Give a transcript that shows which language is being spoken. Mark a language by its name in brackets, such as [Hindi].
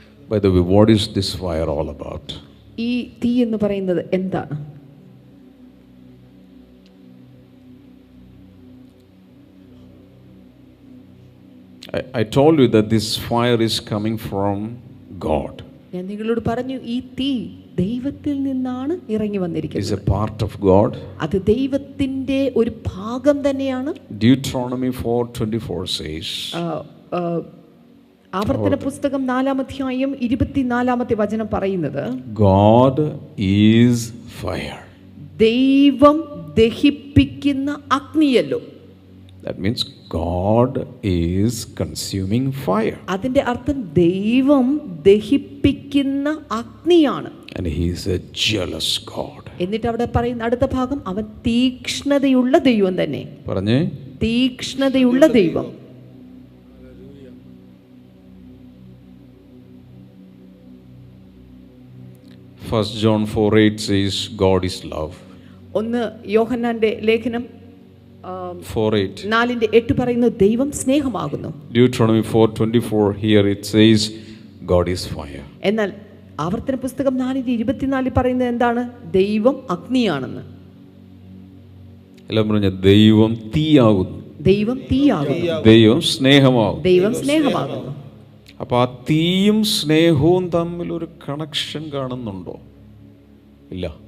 [English] By the way, what is this fire all about? [Malayalam] ഈ തീ എന്ന് പറയുന്നത് എന്താണ്? [English] I told you that this fire is coming from God. [Malayalam] ഞാൻ നിങ്ങളോട് പറഞ്ഞു, ഈ തീ ദൈവത്തിൽ നിന്നാണ് ഇറങ്ങി വന്നിരിക്കുന്നത്. [English] It's a part of God. [Malayalam] അത് ദൈവത്തിന്റെ ഒരു ഭാഗം തന്നെയാണ്. [English] Deuteronomy 4:24 says, [Malayalam] ആവർത്തന പുസ്തകം 4-ാം അധ്യായം 24-ാമത്തെ വചനം പറയുന്നത്, [English] God is fire. [Malayalam] ദൈവം ദഹിപ്പിക്കുന്ന അഗ്നിയല്ലോ. [English] That means God is consuming fire. [Malayalam] അതിന്റെ അർത്ഥം ദൈവം ദഹിപ്പിക്കുന്ന അഗ്നിയാണ്. [English] And he is a jealous God. [Malayalam] എന്നിട്ട് അവിടെ പറയുന്ന അടുത്ത ഭാഗം, അവൻ തീക്ഷ്ണതയുള്ള ദൈവം തന്നെ. പറഞ്ഞേ, തീക്ഷ്ണതയുള്ള ദൈവം. [English] 1 John 4:8 says God is love. [Malayalam] ഒന്ന് യോഹന്നാന്റെ ലേഖനം 4:8. 4:8 പറയുന്നു ദൈവം സ്നേഹമാകുന്നു. [English] Deuteronomy 4:24 here it says God is fire. [Malayalam] എന്നാൽ ആവർത്തന പുസ്തകം 4:24 പറയുന്നത് എന്താണ്? ദൈവം അഗ്നിയാണെന്ന്. എല്ലാം പറഞ്ഞ ദൈവം തീയാകുന്നു. ദൈവം തീയാകുന്നു. ദൈവം സ്നേഹമാകുന്നു. ദൈവം സ്നേഹമാകുന്നു. അപ്പൊ ആ തീയും സ്നേഹവും തമ്മിൽ ഒരു കണക്ഷൻ കാണുന്നുണ്ടോ? ഇല്ല.